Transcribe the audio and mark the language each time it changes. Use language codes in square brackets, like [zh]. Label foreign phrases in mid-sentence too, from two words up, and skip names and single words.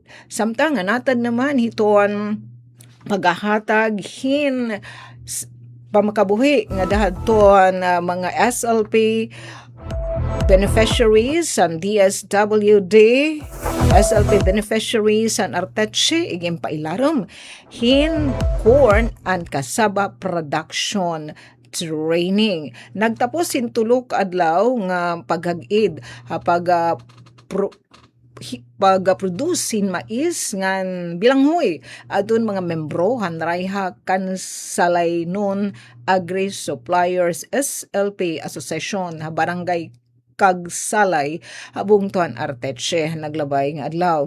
[war] Samtang nga natad naman hiton paghahatag hin pamakabuhi nga dahadton mga SLP beneficiaries ang DSWD, SLP beneficiaries ang Arteche, iging pailarom, hin [en] corn and cassava production training. [war] Nagtapos hin tulok adlaw nga paghag-id pag-produce sin mais ngan bilanghoy adun mga membro hanrayha kansalay nun Agri Suppliers SLP Association ha barangay kagsalay habong tuan Arteche naglabay nga adlaw.